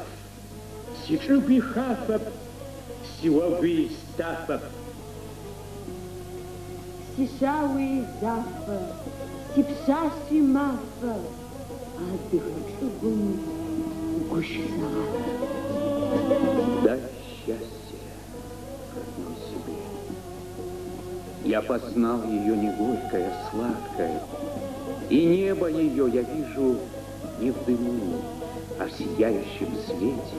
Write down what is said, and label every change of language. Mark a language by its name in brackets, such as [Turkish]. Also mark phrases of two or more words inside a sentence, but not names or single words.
[Adyghe] си чӏыгуи хафэп, си уэгуи стафэп. Си щауи зафэ, си пщащи мафэ, адыгэчӏыгум гущысэгъэф. [Russian] Дай счастье родной себе. Я познал ее не горькое, а сладкое, и небо ее я вижу не в дыму, а в сияющем свете.